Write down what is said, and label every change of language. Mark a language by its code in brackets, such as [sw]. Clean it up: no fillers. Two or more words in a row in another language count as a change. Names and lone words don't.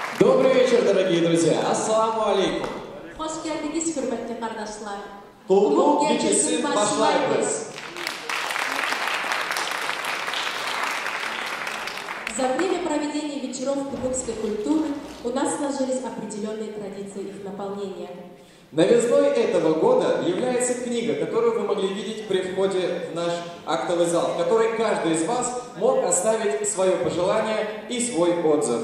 [ru] Добрый вечер, дорогие друзья. [ar] السلام عليكم. [kum] Hoş geldiniz hürmetli kardeşler. Kumuk gecesi başlayız. [ru] За время проведения вечеров кумыкской культуры у нас сложились определенные традиции их наполнения. Новизной этого года является книга, которую вы могли видеть при входе в наш актовый зал, в которой каждый из вас мог оставить свое пожелание и свой отзыв.